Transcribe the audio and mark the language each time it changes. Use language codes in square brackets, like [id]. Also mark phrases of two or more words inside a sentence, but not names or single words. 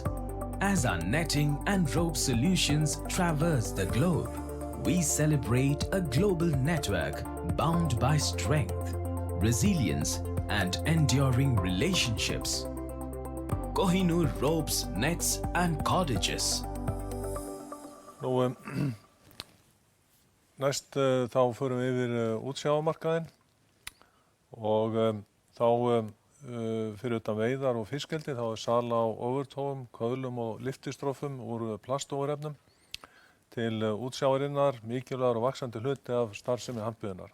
[en] As our netting and rope solutions traverse the globe, we celebrate a global network bound by strength, resilience, and enduring relationships. Kohinoor ropes, nets, and cordages. [is] Nú, næst þá förum við yfir útsjávarmarkaðinn og þá fyrir utan veiðar og fiskeldi þá sala á overtóum, köðlum og lyftistrófum úr plastofurefnum til útsjávarinnar, mikilvægur og vaxandi hluti af starfsemi handbyggðunnar.